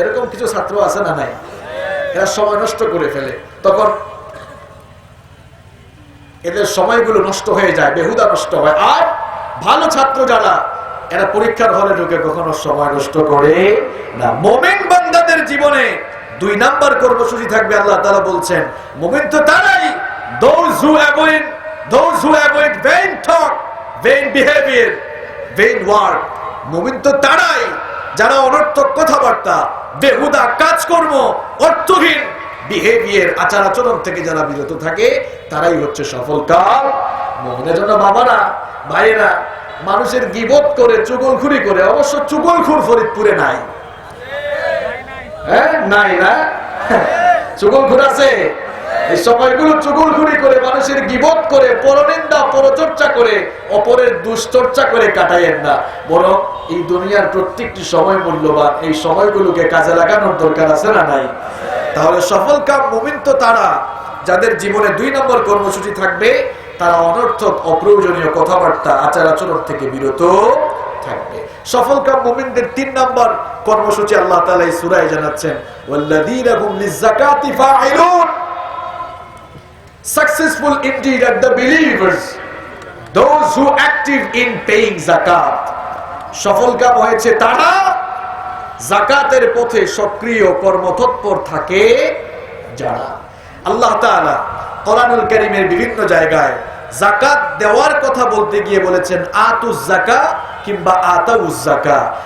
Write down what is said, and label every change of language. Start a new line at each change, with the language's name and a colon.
Bangla: এরকম কিছু ছাত্র আছে না নাই? এরা সময় নষ্ট করে ফেলে, তখন এদের সময়গুলো নষ্ট হয়ে যায়, বেহুদা নষ্ট হয়। আর ভালো ছাত্র যারা, এরা পরীক্ষার হলে ঢুকে কখনো সময় নষ্ট করে না। মুমিন বান্দাদের জীবনে 2 নাম্বার কর্মসূচি থাকবে। আল্লাহ তাআলা বলছেন মুমিন তো তারাই,
English: those who avoid vain talk, vain behavior, vain word।
Bangla: মুমিন তো তারাই যারা অনর্থক কথাবার্তা, বেহুদা কাজকর্ম, অর্থহীন বিহেভিয়ার, আচার আচরণ থেকে যারা বিরত থাকে, তারাই হচ্ছে সফল কাম মুমিনের জন্য। বাবারা, ভাইয়েরা, মানুষের গীবত করে, চুগলখুরি করে, অবশ্য চুগলখুর ফরিদপুরে নাই, হ্যাঁ নাই না? চুগলখুর আছে? এই সময়গুলো চুগলখুরি করে, মানুষের গীবত করে, পরনিন্দা, পরচর্চা করে, অপরের দুশ্চর্চা করে কাটাইয়েন না, বরং এই দুনিয়ার প্রত্যেকটি সময় মূল্যবান। এই সময়গুলোকে কাজে লাগানোর দরকার আছে না নাই? তাহলে সফল কাম মুমিন তো তারা যাদের জীবনে 2 নম্বর কর্মসূচি থাকবে, তারা অনর্থক অপ্রয়োজনীয় কথাবার্তা, আচার আচরণ থেকে বিরত থাকবে। সফল কাম মুমিনদের 3 নম্বর কর্মসূচি আল্লাহ তাআলা এই সূরায় জানাচ্ছেন,
Arabic: ওয়াল্লাযীনা হুম লিয-যাকাতি ফাঈলুন।
English: Successful indeed are the believers, those who active in paying zakat.
Bangla: সফল কাম হয়েছে তারা যাকাতের পথে সক্রিয় কর্মতৎপর থাকে যারা। আল্লাহ তাআলা কোরআনুল কারীমের বিভিন্ন জায়গায় যাকাত দেওয়ার কথা বলতে গিয়ে বলেছেন আতুজ যাকাত কিংবা আতাউজ যাকাত।